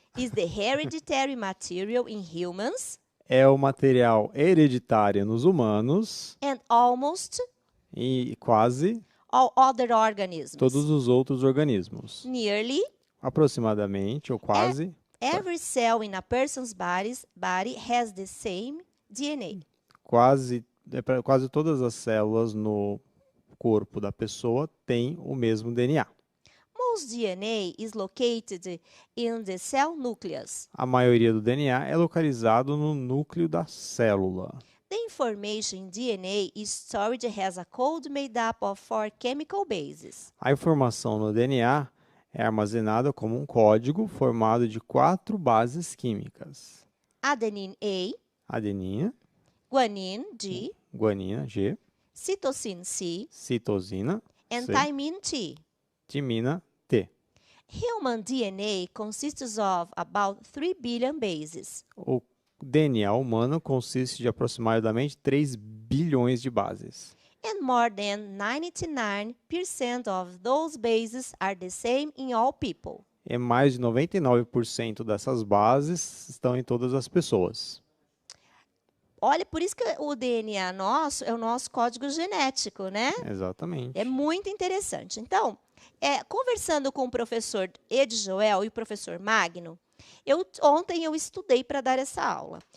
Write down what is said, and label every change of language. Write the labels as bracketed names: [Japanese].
[English] is the hereditary material in humans [Portuguese] é o material hereditário nos humanos [English] and almost [Portuguese] e quase [English] all other organisms. [Portuguese] todos os outros organismos. [English] Nearly [Portuguese] Aproximadamente, ou quase, [English] every cell in a person's body has the same DNA. [Portuguese] quase todas as células no corpo da pessoa têm o mesmo DNA. [English] Most DNA is located in the cell nucleus. [Portuguese] A maioria do DNA é localizado no núcleo da célula. [English] The information in DNA is stored as a code made up of 4 chemical bases. [Portuguese] A informação no DNA é armazenada como um código formado de 4 bases químicas. [English] Adenine A, [Portuguese] Adenina, [English] guanine G, [Portuguese] guanina, G, [English] cytosine C, [Portuguese] citosina, [English] and [Portuguese] C, [English] thymine T. [Portuguese] timina, T. [English] Human DNA consists of about 3 billion bases. [Portuguese] O DNA humano consiste de aproximadamente 3 bilhões de bases. [English] And more than 99% of those bases are the same in all people. [Portuguese] E mais de 99% dessas bases estão em todas as pessoas. Olha, por isso que o DNA nosso é o nosso código genético, né? Exatamente. É muito interessante. Então, conversando com o professor Ed Joel e o professor Magno, ontem eu estudei para dar essa aula.